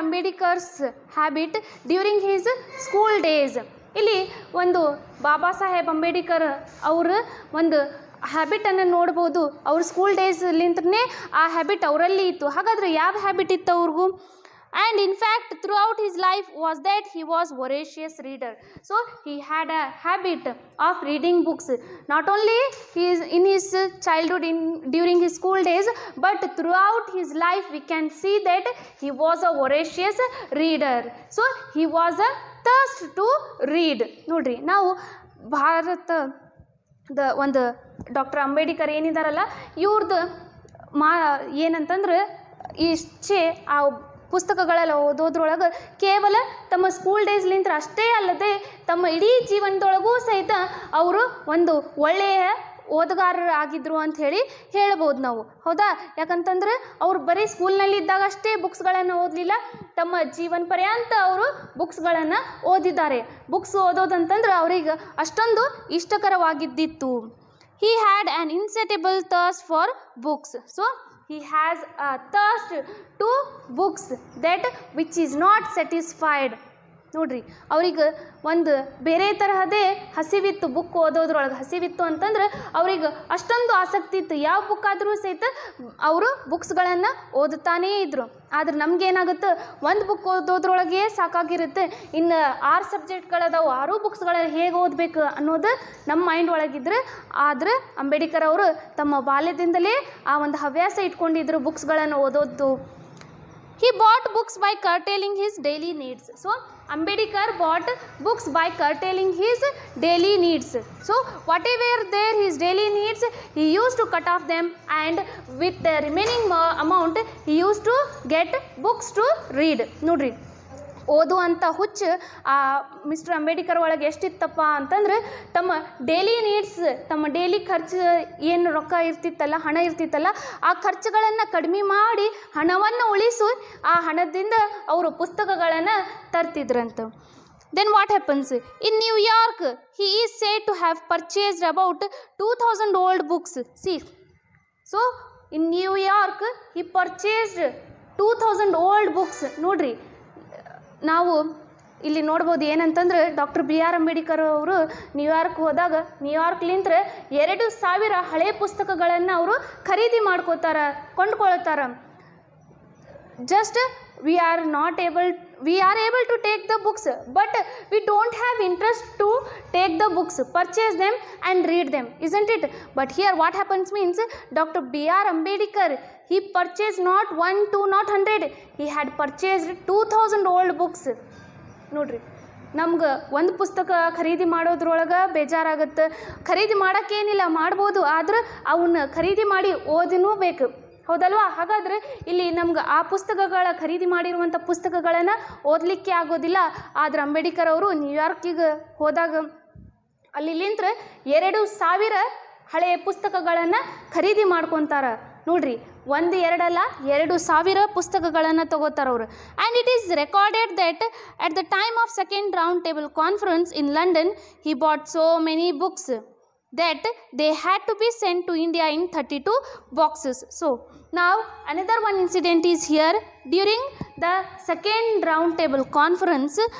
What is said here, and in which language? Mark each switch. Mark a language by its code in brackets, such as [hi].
[en] Ambedkar's habit during his school days. [kn] ಇಲ್ಲಿ ಒಂದು ಬಾಬಾ ಸಾಹೇಬ್ ಅಂಬೇಡ್ಕರ್ ಅವರ ಒಂದು ಹ್ಯಾಬಿಟನ್ನು ನೋಡ್ಬೋದು. ಅವ್ರ ಸ್ಕೂಲ್ ಡೇಸ್ಲಿಂತ್ರೇ ಆ ಹ್ಯಾಬಿಟ್ ಅವರಲ್ಲಿ ಇತ್ತು. ಹಾಗಾದರೆ ಯಾವ ಹ್ಯಾಬಿಟ್ ಇತ್ತು ಅವ್ರಿಗೂ? [en] And in fact throughout his life was that he was voracious reader. So he had a habit of reading books, not only in his childhood during his school days, but throughout his life we can see that he was a voracious reader. So he was a thirst to read. [kn] ನೋಡ್ರಿ, ನಾವು ಭಾರತದ ಒಂದು doctor Ambedkar ಏನಿದಾರಲ್ಲ ಇವ್ರದ್ದು ಏನಂತಂದ್ರೆ ಇಷ್ಟೇ ಆ ಪುಸ್ತಕಗಳೆಲ್ಲ ಓದೋದ್ರೊಳಗೆ ಕೇವಲ ತಮ್ಮ ಸ್ಕೂಲ್ ಡೇಸ್ಲಿಂತ್ರ ಅಷ್ಟೇ ಅಲ್ಲದೆ ತಮ್ಮ ಇಡೀ ಜೀವನದೊಳಗೂ ಸಹಿತ ಅವರು ಒಂದು ಒಳ್ಳೆಯ ಓದುಗಾರರಾಗಿದ್ದರು ಅಂಥೇಳಿ ಹೇಳ್ಬೋದು ನಾವು. ಹೌದಾ? ಯಾಕಂತಂದ್ರೆ ಅವ್ರು ಬರೀ ಸ್ಕೂಲ್ನಲ್ಲಿ ಇದ್ದಾಗ ಅಷ್ಟೇ ಬುಕ್ಸ್ಗಳನ್ನು ಓದಲಿಲ್ಲ, ತಮ್ಮ ಜೀವನ ಪರ್ಯಂತ ಅವರು ಬುಕ್ಸ್ಗಳನ್ನು ಓದಿದ್ದಾರೆ. ಬುಕ್ಸ್ ಓದೋದಂತಂದ್ರೆ ಅವ್ರಿಗೆ ಅಷ್ಟೊಂದು ಇಷ್ಟಕರವಾಗಿದ್ದಿತ್ತು. [en] He had an insatiable thirst for books. So he has a thirst to books that which is not satisfied. [kn] ನೋಡ್ರಿ, ಅವ್ರಿಗೆ ಒಂದು ಬೇರೆ ತರಹದೇ ಹಸಿವಿತ್ತು, ಬುಕ್ ಓದೋದ್ರೊಳಗೆ ಹಸಿವಿತ್ತು ಅಂತಂದ್ರೆ ಅವ್ರಿಗೆ ಅಷ್ಟೊಂದು ಆಸಕ್ತಿ ಇತ್ತು. ಯಾವ ಬುಕ್ ಆದರೂ ಸಹಿತ ಅವರು ಬುಕ್ಸ್ಗಳನ್ನು ಓದುತ್ತಾನೇ ಇದ್ದರು. ಆದ್ರೆ ನಮಗೇನಾಗುತ್ತೆ, ಒಂದು ಬುಕ್ ಓದೋದ್ರೊಳಗೆ ಸಾಕಾಗಿರುತ್ತೆ, ಇನ್ನು 6 ಸಬ್ಜೆಕ್ಟ್ಗಳದಾವು, 6 ಬುಕ್ಸ್ಗಳಲ್ಲಿ ಹೇಗೆ ಓದಬೇಕು ಅನ್ನೋದು ನಮ್ಮ ಮೈಂಡ್ ಒಳಗಿದ್ರೆ. ಆದರೆ ಅಂಬೇಡ್ಕರ್ ಅವರು ತಮ್ಮ ಬಾಲ್ಯದಿಂದಲೇ ಆ ಒಂದು ಹವ್ಯಾಸ ಇಟ್ಕೊಂಡಿದ್ರು ಬುಕ್ಸ್ಗಳನ್ನು ಓದೋದು. [en] He bought books by curtailing his daily needs. So Ambedkar bought books by curtailing his daily needs. So whatever there his daily needs, he used to cut off them, and with the remaining amount he used to get books to read. [kn] ನೋಡ್ರಿ, ಓದುವಂಥ ಹುಚ್ಚು ಆ mister Ambedkar ಒಳಗೆ ಎಷ್ಟಿತ್ತಪ್ಪ ಅಂತಂದ್ರೆ ತಮ್ಮ daily needs, ತಮ್ಮ daily ಖರ್ಚು ಏನು ರೊಕ್ಕ ಇರ್ತಿತ್ತಲ್ಲ, ಹಣ ಇರ್ತಿತ್ತಲ್ಲ, ಆ ಖರ್ಚುಗಳನ್ನು ಕಡಿಮೆ ಮಾಡಿ ಹಣವನ್ನು ಉಳಿಸಿ ಆ ಹಣದಿಂದ ಅವರು ಪುಸ್ತಕಗಳನ್ನು ತರ್ತಿದ್ರಂತ. [en] Then what happens? In New York he is said to have purchased about 2000 old books. See, so in New York he purchased 2000 old books. [kn] ನೋಡ್ರಿ, ನಾವು ಇಲ್ಲಿ ನೋಡ್ಬೋದು ಏನಂತಂದ್ರೆ ಡಾಕ್ಟರ್ B.R. ಅಂಬೇಡ್ಕರ್ ಅವರು ನ್ಯೂಯಾರ್ಕ್ ಹೋದಾಗ ನ್ಯೂಯಾರ್ಕ್ಲಿಂತ್ರ 2000 ಹಳೆ ಪುಸ್ತಕಗಳನ್ನು ಅವರು ಖರೀದಿ ಕೊಂಡ್ಕೊಳ್ತಾರ. [en] Just we are able to take the books, but we don't have interest to take the books, purchase them and read them, isn't it? But here what happens means Dr. B.R. Ambedkar, he purchased not 1, 2, not 100, he had purchased 2000 old books. [kn] ನೋಡ್ರಿ, ನಮ್ಗೆ ಒಂದು ಪುಸ್ತಕ ಖರೀದಿ ಮಾಡೋದ್ರೊಳಗೆ ಬೇಜಾರಾಗುತ್ತೆ. ಖರೀದಿ ಮಾಡೋಕ್ಕೇನಿಲ್ಲ, ಮಾಡ್ಬೋದು, ಆದ್ರೆ ಅವನ್ನ ಖರೀದಿ ಮಾಡಿ ಓದನೂ ಬೇಕು. ಹೌದಲ್ವಾ? ಹಾಗಾದರೆ ಇಲ್ಲಿ ನಮ್ಗೆ ಆ ಪುಸ್ತಕಗಳ ಖರೀದಿ ಮಾಡಿರುವಂಥ ಪುಸ್ತಕಗಳನ್ನು ಓದಲಿಕ್ಕೆ ಆಗೋದಿಲ್ಲ. ಆದರೆ ಅಂಬೇಡ್ಕರ್ ಅವರು ನ್ಯೂಯಾರ್ಕಿಗೆ ಹೋದಾಗ ಅಲ್ಲಿಂತ್ರ 2000 ಹಳೆಯ ಪುಸ್ತಕಗಳನ್ನು ಖರೀದಿ ಮಾಡ್ಕೊತಾರೆ. ನೋಡ್ರಿ, 1, 2 ಅಲ್ಲ, 2000 ಪುಸ್ತಕಗಳನ್ನು ತಗೋತಾರೆ ಅವರು. [en] And it is recorded that at the time of second round table conference in London he bought so many books that they had to be sent to India in 32 boxes. So now another one incident is here during the second round table conference.